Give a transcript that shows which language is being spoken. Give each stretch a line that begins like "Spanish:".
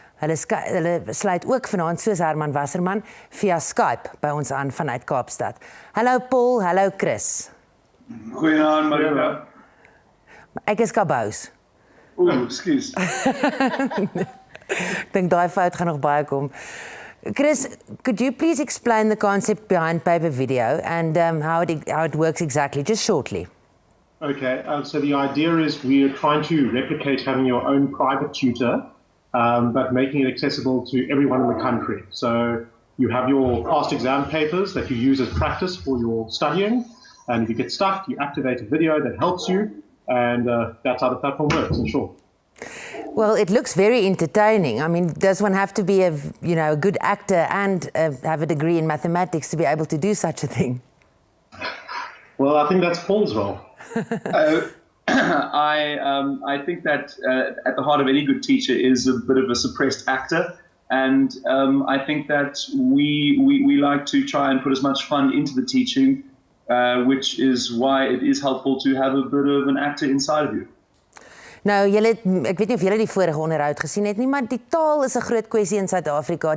Afrikaans: Hulle sluit ook vanaand soos Herman Wasserman via Skype by ons aan vanuit Kaapstad. Hallo Paul, hallo Chris. Goeienaand Maria. Ek is Kabous. Ekskuus. Ek dink daai fout gaan nog baie kom.
English: Chris, could you please explain the concept behind Piper Video and how it works exactly, just shortly? Okay, so the idea is we are trying to replicate having your own private tutor, but making it accessible to everyone in the country. So you have your past exam papers that you use as practice for your studying, and if you get stuck, you activate a video that helps you, and that's how the platform works, in short. Well, it looks very entertaining. I mean, does one have to be a good actor and have a degree in mathematics to be able to do such a thing? Well, I think that's Paul's role. I think that at the heart of any good teacher is a bit of a suppressed actor, and I think that we like to try and put as much fun into the teaching, which is why it is helpful to have a bit of an actor inside of you.
Afrikaans: Nou, ek weet nie of julle die vorige onderhoud gesien het nie, maar die taal is 'n groot kwessie in Suid-Afrika.